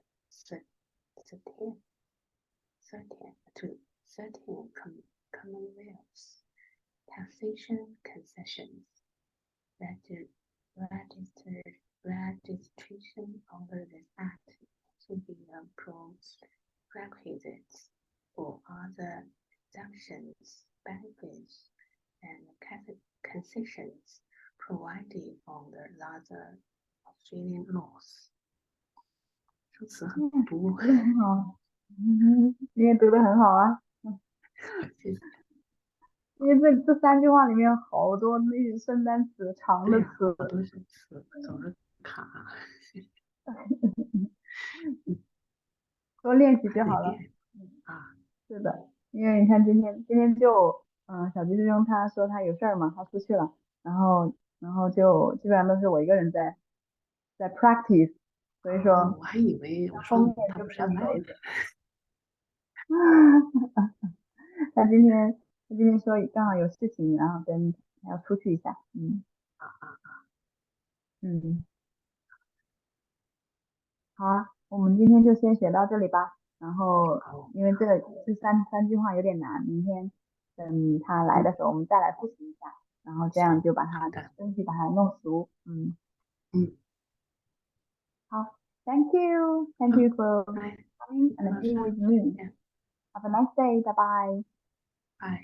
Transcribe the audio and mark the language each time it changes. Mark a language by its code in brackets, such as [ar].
[en] certain commonwealths, taxation concessions, registration under this act to be a prerequisite for other exemptions, benefits, and concessions provided under other Australian laws. [zh] 说词很多，读得很好，你也读得很好啊。谢谢。因为这3句话里面好多那些生单词、长的词，好多是词总是卡。多练习就好了。啊，是的，因为你看今天就小鸡师兄他说他有事儿嘛，他出去了，然后就基本上都是我一个人在 practice， 所以说我还以为我后面就比较他不上来少一点。他今天说刚好有事情，然后还要出去一下，好啊，我们今天就先学到这里吧。然后因为这三句话有点难，明天等他来的时候我们再来复习一下，然后这样就把它争取把它弄熟。好， [en] Thank you for coming and being with me. Have a nice day. Bye bye.